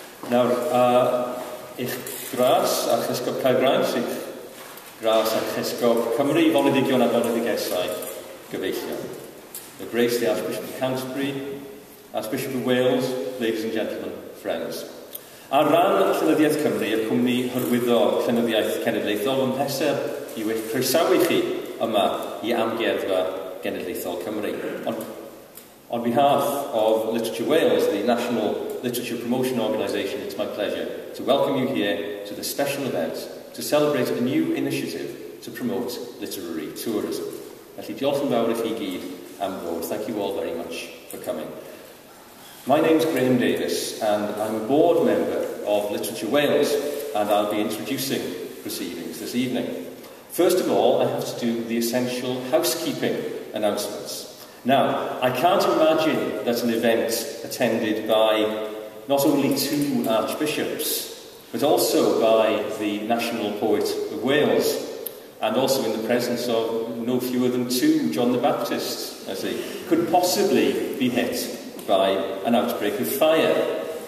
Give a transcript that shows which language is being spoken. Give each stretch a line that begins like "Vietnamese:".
Welsh: Nawr, eich gras Archesgob Caergaint, eich gras Archesgob Cymru, Llenyddion a Llenyddiaethau gyfeillion.
English: The Grace, the Archbishop of Canterbury, Archbishop of Wales, ladies and gentlemen, friends.
Welsh: Ar ran Llenyddiaeth Cymru, y cwmni hyrwyddo Llenyddiaeth Genedlaethol, yn pleser i'w eich croesawu chi yma i Amgueddfa Genedlaethol Cymru.
English: On behalf of Literature Wales, the National Literature Promotion Organisation, it's my pleasure to welcome you here to this special event to celebrate a new initiative to promote literary tourism.
Welsh: Felly diolch yn fawr I chi gyd am ddod.
English: Thank you all very much for coming. My name's Graham Davis and I'm a board member of Literature Wales and I'll be introducing proceedings this evening. First of all, I have to do the essential housekeeping announcements. Now, I can't imagine that an event attended by not only two archbishops, but also by the National Poet of Wales, and also in the presence of no fewer than two John the Baptists, as they could possibly be hit by an outbreak of fire.